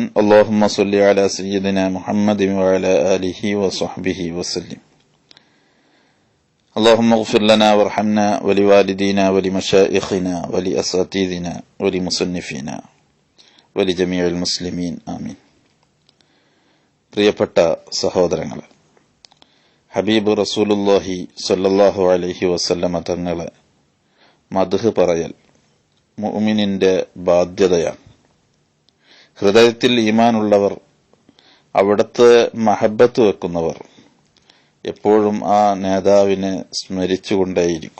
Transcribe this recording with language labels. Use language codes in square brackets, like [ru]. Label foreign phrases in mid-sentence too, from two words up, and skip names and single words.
[ar] اللهم صل على سيدنا محمد وعلى آله وصحبه وسلم. اللهم اغفر لنا وارحمنا ولوالدينا ولمشائخنا ولأساتذتنا ولمصنفينا ولجميع المسلمين آمين. [ml] പ്രിയപ്പെട്ട സഹോദരങ്ങളെ, [ar] حبيب رسول الله صلى الله عليه وسلم [ml] തങ്ങളെ മദ്ഹ് പറയൽ മുഅ്മിനിന്റെ ബാധ്യതയാണ്. ഹൃദയത്തിൽ ഈമാനുള്ളവർ, അവിടുത്തെ മഹബത്ത് വെക്കുന്നവർ എപ്പോഴും ആ നേതാവിനെ സ്മരിച്ചുകൊണ്ടേയിരിക്കും.